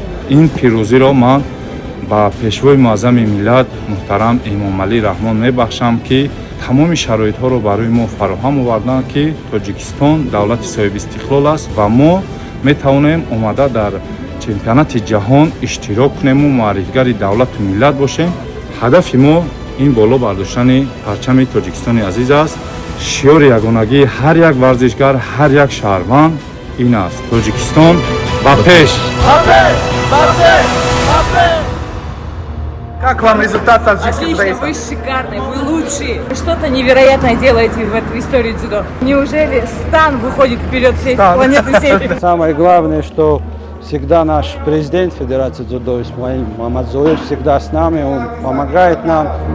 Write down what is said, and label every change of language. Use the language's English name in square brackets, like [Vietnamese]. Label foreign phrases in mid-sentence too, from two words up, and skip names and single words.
[Tajik] این پیروزی را من با پیشوای معظم ملت محترم امام علی رحمان میبخشم که تمام شرایط ها رو برای ما فراهم آوردن که تاجیکستان دولت صاحب استقلال است و ما میتوانیم آمده در چمپیونات جهان اشتراک کنیم و معرفیگر دولت و ملت باشیم. هدف ما این بالا برداشتن پرچم تاجیکستان عزیز است. شعار یگانگی هر یک ورزشگر، هر یک شهروند این است: تاجیکستان با پیش. [Russian] Как вам результат таджикских Отлично, дзюдоистов? вы шикарные, вы лучшие. Вы что-то невероятное делаете в этой истории дзюдо. Неужели Стан выходит вперед всей планеты всей? Самое главное, что всегда наш президент Федерации дзюдо Исмаил Мамадзоевич всегда с нами, он помогает нам.